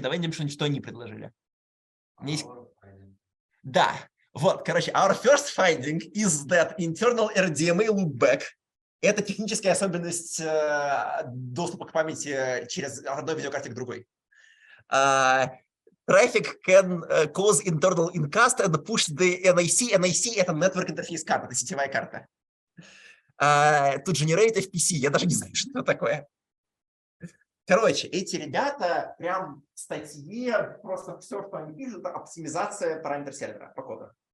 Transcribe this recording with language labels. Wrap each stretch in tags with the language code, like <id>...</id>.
<ru>Давай найдем что-нибудь, что они предложили. У меня есть... Да, вот, короче, our first finding is that internal RDMA loopback – это техническая особенность доступа к памяти через одной видеокарте к другой.</ru> <en>Traffic can cause internal incast and push the NIC.</en> <ru>NIC – это Network Interface Card, это сетевая карта. To generate FPC, я даже не знаю, что это такое. Короче, эти ребята прям в статье, просто все, что они пишут, это оптимизация параметра сервера по коду.</ru>